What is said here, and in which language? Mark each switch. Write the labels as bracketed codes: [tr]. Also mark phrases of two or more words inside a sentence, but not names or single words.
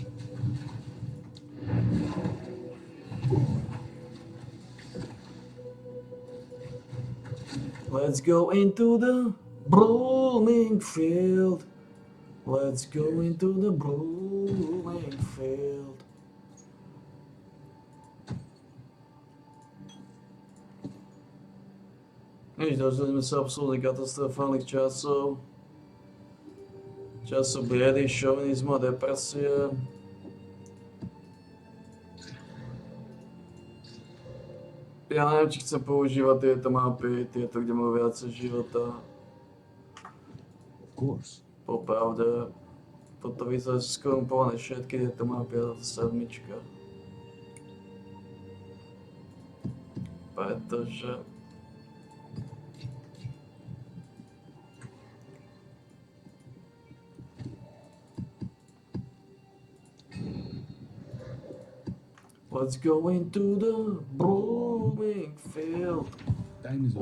[en] Let's go into the blooming field. Let's go into the blooming field. [sk] Nič, dožili sa absolútne katastrofálnych časov. Časov biedy, šovinizmu a depresie. Ja neviem, či chcem používať tieto mapy, tieto, kde majú viacej života. [en] Of course. [sk] Popravde, toto vyzerá skorumpované všetky tieto mapy a táto sedmička. Pretože... [en] Let's go into the blooming field. Time is of the